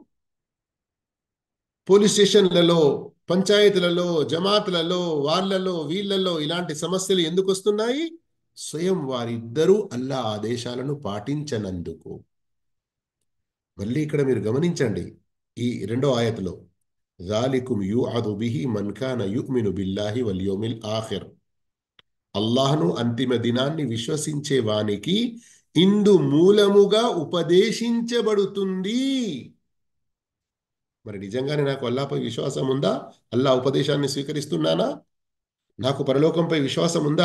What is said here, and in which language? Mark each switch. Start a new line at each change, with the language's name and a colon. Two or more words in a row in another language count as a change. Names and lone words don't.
Telugu: పోలీస్ స్టేషన్లలో, పంచాయతీలలో, జమాతులలో, వాళ్ళలో వీళ్ళల్లో ఇలాంటి సమస్యలు ఎందుకు వస్తున్నాయి? స్వయం వారిద్దరూ అల్లా ఆదేశాలను పాటించనందుకు. మళ్ళీ ఇక్కడ మీరు గమనించండి. ఈ రెండో ఆయతలో
Arabic: ذَلِكُمْ يُوعَظُ بِهِ مَنْ كَانَ يُؤْمِنُ بِاللَّهِ وَالْيَوْمِ الْآخِرِ.
Telugu: అల్లాహ్ను అంతిమ దినాన్ని విశ్వసించే వానికి ఇందు మూలముగా ఉపదేశించబడుతుంది. మరి నిజంగానే నాకు అల్లాపై విశ్వాసం ఉందా? అల్లా ఉపదేశాన్ని స్వీకరిస్తున్నానా? నాకు పరలోకంపై విశ్వాసం ఉందా?